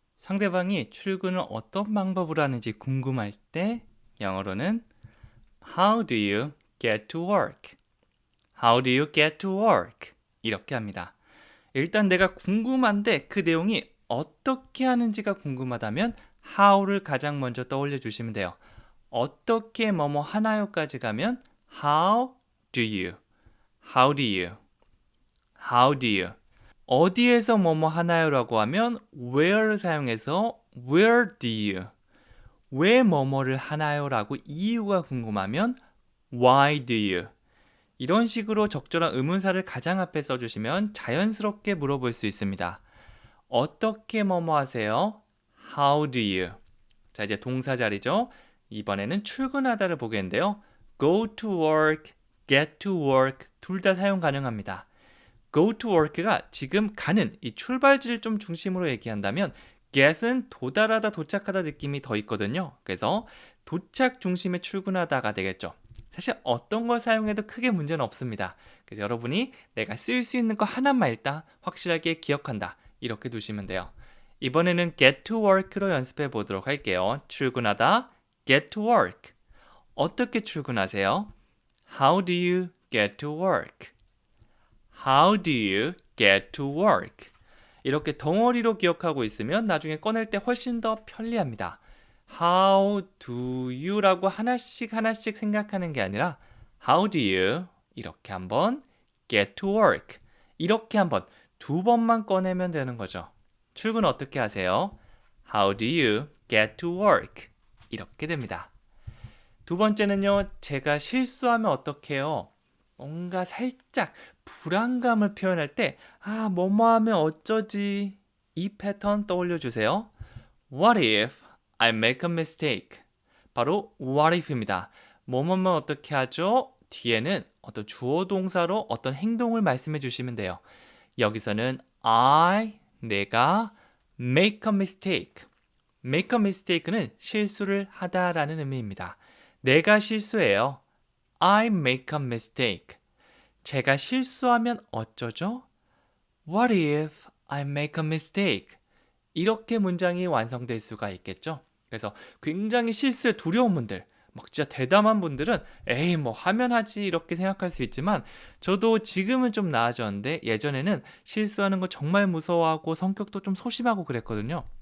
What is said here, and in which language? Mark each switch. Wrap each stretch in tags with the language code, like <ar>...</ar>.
<ko>상대방이 출근을 어떤 방법으로 하는지 궁금할 때 영어로는</ko> <en>How do you get to work? How do you get to work?</en> <ko>이렇게 합니다. 일단 내가 궁금한데 그 내용이 어떻게 하는지가 궁금하다면 how를 가장 먼저 떠올려 주시면 돼요. 어떻게 뭐뭐 하나요까지 가면</ko> <en>how do you, how do you, how do you.</en> <ko>어디에서 뭐뭐 하나요라고 하면 where를 사용해서</ko> <en>where do you,</en> <ko>왜 뭐뭐를 하나요라고 이유가 궁금하면</ko> <en>why do you.</en> <ko>이런 식으로 적절한 의문사를 가장 앞에 써주시면 자연스럽게 물어볼 수 있습니다. 어떻게 뭐뭐 하세요?</ko> <en>How do you?</en> <ko>자, 이제 동사 자리죠. 이번에는 출근하다를 보겠는데요.</ko> <en>Go to work, get to work</en> <ko>둘 다 사용 가능합니다.</ko> <en>Go to work</en> <ko>가 지금 가는 이 출발지를 좀 중심으로 얘기한다면 get은 도달하다, 도착하다 느낌이 더 있거든요. 그래서 도착 중심의 출근하다가 되겠죠. 사실 어떤 걸 사용해도 크게 문제는 없습니다. 그래서 여러분이 내가 쓸 수 있는 거 하나만 일단 확실하게 기억한다. 이렇게 두시면 돼요. 이번에는 get to work로 연습해 보도록 할게요. 출근하다,</ko> <en>get to work.</en> <ko>어떻게 출근하세요?</ko> <en>How do you get to work? How do you get to work?</en> <ko>이렇게 덩어리로 기억하고 있으면 나중에 꺼낼 때 훨씬 더 편리합니다. How do you라고 하나씩 하나씩 생각하는 게 아니라 How do you 이렇게 한번 get to work 이렇게 한번 두 번만 꺼내면 되는 거죠. 출근 어떻게 하세요?</ko> <en>How do you get to work?</en> <ko>이렇게 됩니다. 두 번째는요. 제가 실수하면 어떻게 해요? 뭔가 살짝 불안감을 표현할 때 뭐뭐 하면 어쩌지? 이 패턴 떠올려 주세요.</ko> <en>What if I make a mistake?</en> <ko>바로 what if입니다. 뭐뭐면 어떻게 하죠? 뒤에는 어떤 주어 동사로 어떤 행동을 말씀해 주시면 돼요. 여기서는 내가</ko> <en>make a mistake.</en> <ko>make a mistake는 실수를 하다라는 의미입니다. 내가 실수해요.</ko> <en>I make a mistake.</en> <ko>제가 실수하면 어쩌죠?</ko> <en>What if I make a mistake?</en> <ko>이렇게 문장이 완성될 수가 있겠죠. 그래서 굉장히 실수에 두려운 분들, 막 진짜 대담한 분들은 에이 뭐 하면 하지 이렇게 생각할 수 있지만 저도 지금은 좀 나아졌는데 예전에는 실수하는 거 정말 무서워하고 성격도 좀 소심하고 그랬거든요.</ko>